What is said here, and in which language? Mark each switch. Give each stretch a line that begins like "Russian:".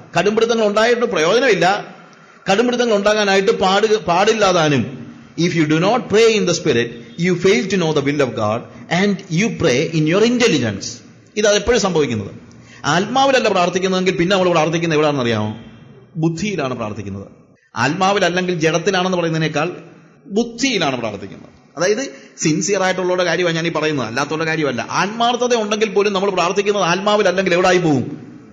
Malayalam: കടുംപിടുത്തങ്ങൾ ഉണ്ടായിട്ട് പ്രയോജനമില്ല. കടുംപിടുത്തങ്ങൾ ഉണ്ടാകാനായിട്ട് പാടില്ലാതാനും.
English: If you do not pray in the spirit, you fail to know the will of God and you pray in your intelligence.
Malayalam: ഇതാണ് എപ്പോഴും സംഭവിക്കുന്നത്. ആത്മാവിലല്ല പ്രാർത്ഥിക്കുന്നതെങ്കിൽ പിന്നെ നമ്മൾ പ്രാർത്ഥിക്കുന്നത് എവിടെയാണെന്ന് അറിയാമോ? ബുദ്ധിയിലാണ് പ്രാർത്ഥിക്കുന്നത്. ആത്മാവിലല്ലെങ്കിൽ ജഡത്തിലാണെന്ന് പറയുന്നതിനേക്കാൾ ബുദ്ധിയിലാണ് പ്രാർത്ഥിക്കുന്നത്. അതായത് സിൻസിയർ ആയിട്ടുള്ളവരുടെ കാര്യമാണ് ഞാൻ ഈ പറയുന്നത്, അല്ലാത്തവരുടെ കാര്യമല്ല. ആത്മാർത്ഥത ഉണ്ടെങ്കിൽ പോലും നമ്മൾ പ്രാർത്ഥിക്കുന്നത് ആത്മാവിലല്ലെങ്കിൽ എവിടായി പോകും?